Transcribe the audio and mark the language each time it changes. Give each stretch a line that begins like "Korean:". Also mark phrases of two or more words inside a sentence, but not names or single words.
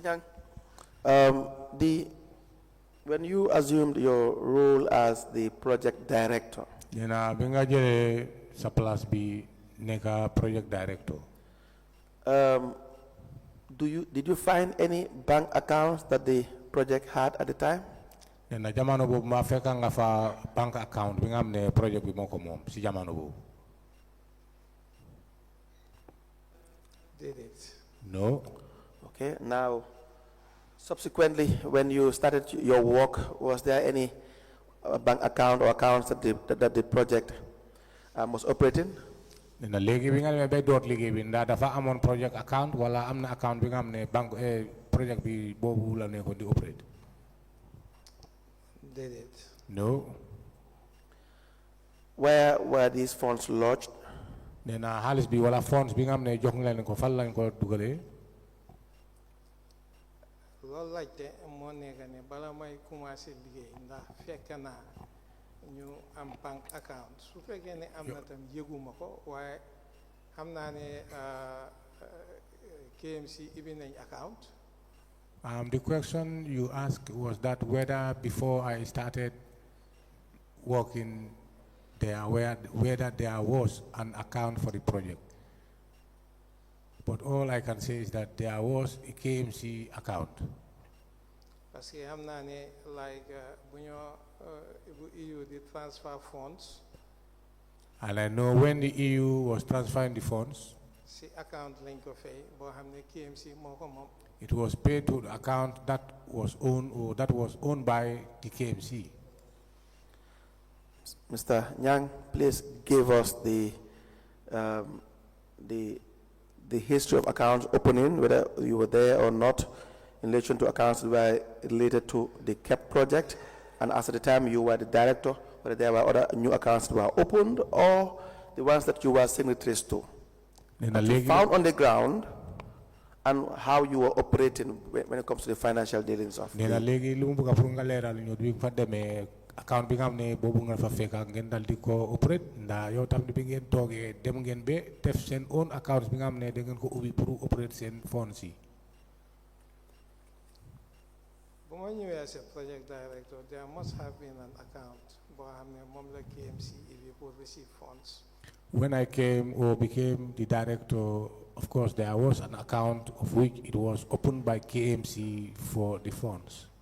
English: Nyang, when you assumed your role as the project director, project director. Did you find any bank accounts that the project had at the time?
Wolof: Na jamano bobu ma fekka nga fa
English: bank account
Wolof: bi nga amne project bi moko mom si jamano bobu.
English: Did it? No. Okay, now subsequently when you started your work, was there any bank account or accounts that the project was operating?
Wolof: Na legi bi nga demé bay dot liggéey bi nda dafa amone
English: project account
Wolof: wala amna account bi nga amne bank project bi bobu la ne ko di operate.
English: Did it? No. Where were these funds lodged?
Wolof: Nena halis bi wala funds bi nga amne jox nga len ko fal lañ ko dugalé. Lol laajte moo nekk ne bala may commencé liggéey ndax fekk naa ñu am
English: bank account
Wolof: su fekkee ne am na tam yëguma ko waaye xam naa ne KMC ibbi nañ account.
English: The question you asked was that whether before I started working there, whether there was an account for the project. But all I can say is that there was a KMC account.
French: Parce que
Wolof: xam naa ne like bu EU
English: did transfer funds. And I know when the EU was transferring the funds,
Wolof: si account lañ ko fay boo xam ne KMC moo ko moom.
English: it was paid to the account that was owned by the KMC. Mr. Nyang, please give us the history of accounts opening, whether you were there or not, in relation to accounts that were related to the KEP project, and as at the time you were the director, whether there were other new accounts that were opened or the ones that you were signatories to. That you found on the ground, and how you were operating when it comes to the financial dealings of
Wolof: account bi nga xamne bobu nga fa fekk ngeen dal di ko operate nda yow tam bi ngeen toge dem ngeen be def sen
English: own accounts
Wolof: bi nga xamne da ngeen ko ubbi pour operate sen fonds yi.
English: bu When you as a project director, there must have been an account for Momla KMC if you could receive funds. When I came or became the director, of course, there was an account of which it was opened by KMC for the funds.